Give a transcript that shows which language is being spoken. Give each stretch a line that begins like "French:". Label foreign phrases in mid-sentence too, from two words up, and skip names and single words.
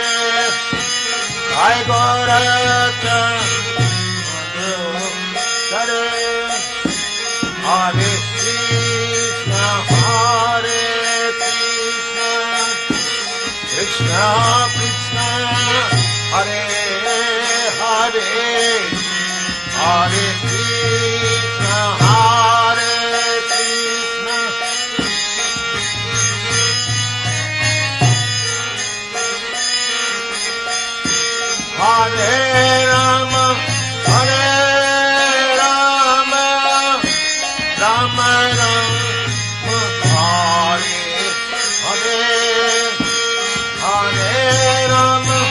Sanskrit: হে গোরখ মন সরে হরে কৃষ্ণ কৃষ্ণ কৃষ্ণ হরে হরে হরে কৃষ্ণ হরে কৃষ্ণ হরে রাম হরে রাম রাম রাম হরে হরে হরে রাম